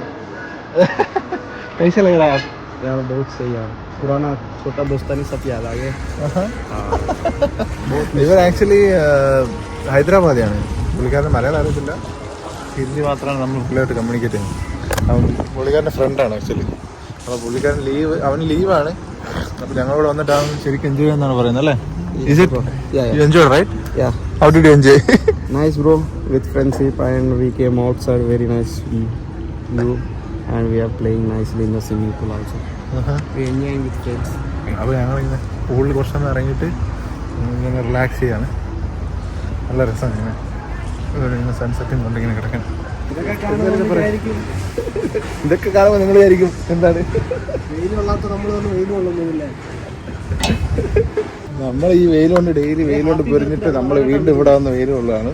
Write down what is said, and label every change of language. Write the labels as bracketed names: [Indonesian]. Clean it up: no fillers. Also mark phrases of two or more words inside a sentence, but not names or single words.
[Hindi] कैसे लग रहा है यार? बहुत सही यार, पुराना छोटा दोस्तानी सब याद आ गया। [Malayalam] ഇവർ ആക്ച്വലി ഹൈദരാബാദിയാണ്. പുള്ളിക്കാരൻ മലയാളം അറിയത്തില്ല, ഹിന്ദി മാത്രമാണ് നമ്മൾ പുള്ളിയായിട്ട് കമ്മ്യൂണിക്കേറ്റ് ചെയ്യുന്നത്. പുള്ളിക്കാരൻ്റെ ഫ്രണ്ടാണ് ആക്ച്വലി. അപ്പോൾ പുള്ളിക്കാരൻ അവന് ലീവാണ്. അപ്പോൾ ഞങ്ങളിവിടെ വന്നിട്ട് അവൻ ശരിക്കും എൻജോയ് ചെയ്യുന്നതാണ് പറയുന്നത് അല്ലേ? [English] Is it? You enjoyed, right? Yeah. How did you enjoy? Nice bro, with friendship, and we came outside, very nice view, and we are playing nicely in the swimming pool also. We enjoying with friends. [Malayalam] അപ്പോൾ ഞങ്ങളിങ്ങനെ പൂളിൽ കുറച്ചൊന്ന് ഇറങ്ങിയിട്ട് ഇങ്ങനെ റിലാക്സ് ചെയ്യാണ്. നല്ല രസമാണ് ഇങ്ങനെ സൺസെറ്റും കൊണ്ടിങ്ങനെ കിടക്കാൻ. ഇതൊക്കെ കാണുമ്പോൾ നിങ്ങൾ വിചാരിക്കും എന്താണ് നമ്മൾ ഈ വെയിൽ കൊണ്ട് ഡെയിലി വെയിൽ കൊണ്ട് പൊരിഞ്ഞിട്ട് നമ്മൾ വീണ്ടും ഇവിടെ വന്ന് വെയിൽ കൊള്ളാണ്.